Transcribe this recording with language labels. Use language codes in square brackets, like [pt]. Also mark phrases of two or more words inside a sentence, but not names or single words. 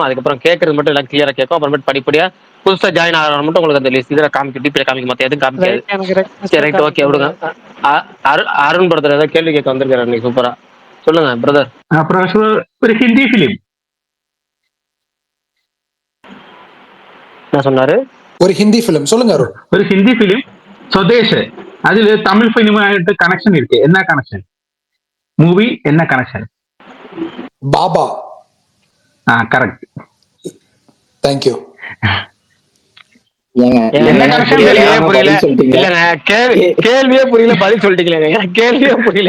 [ta] அதுக்கப்புறம் கேட்கறது மட்டும் எல்லாம் கிளியரா கேட்கும். அப்புறமேட்டு படிப்படியா புதுசா ஜாயின் ஆகிற மட்டும் உங்களுக்கு அந்த லிஸ்ட் இதில் காமிக்கும், டிபியில் காமிக்க, மற்ற எதுவும் காமிக்காது. ரைட், எனக்கு சரி ரெக்வஸ்டா [en] right, okay [ta] விடுங்க. காமிக்குது. அருண் பிரதர் ஏதாவது கேள்வி கேட்க வந்திருக்காரு நீ, சூப்பரா சொல்லுங்க பிரதர். பிரகாஷ் ப்ரோ, ஒரு [en] Hindi film. [ta] என்ன சொன்னாரு? ஒரு [en] Hindi film [ta] சொல்லுங்க அருண். ஒரு [en] Hindi film [ta] സ്വദേശ്. அதில் தமிழ் ஃபிலிமாயிட்டு கனெக்ஷன் ഇருக்கு. என்ன கனெக்ஷன்? மூவி என்ன கனெக்ஷன்? பாபா. கரெக்ட். தேங்க்யூ. ஏங்க என்ன எனக்கு கனெக்ஷன் புரியல, கேள்வியே ஆனா புரியல. பதில் சொல்லிட்டீங்க. இல்லங்க கேள்வியே புரியல, பதில் சொல்லிட்டீங்களே. கேள்வியே புரியல.